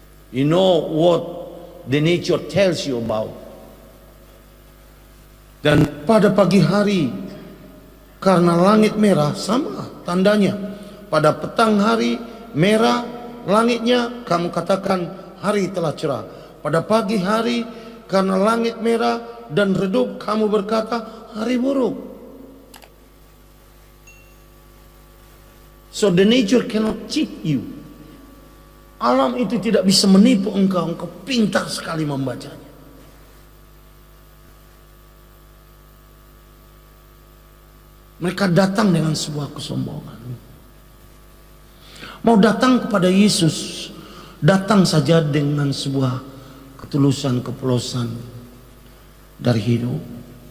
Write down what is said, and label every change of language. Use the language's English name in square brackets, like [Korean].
[English] You know what the nature tells you about. [Indonesian] Dan pada pagi hari karena langit merah, sama tandanya. Pada petang hari merah langitnya, kamu katakan hari telah cerah. Pada pagi hari karena langit merah dan redup, kamu berkata hari buruk. [English] So the nature cannot cheat you. [Indonesian] Alam itu tidak bisa menipu engkau. Engkau pintar sekali membacanya. Mereka datang dengan sebuah kesombongan. Mau datang kepada Yesus, datang saja dengan sebuah ketulusan, kepolosan dari hidup.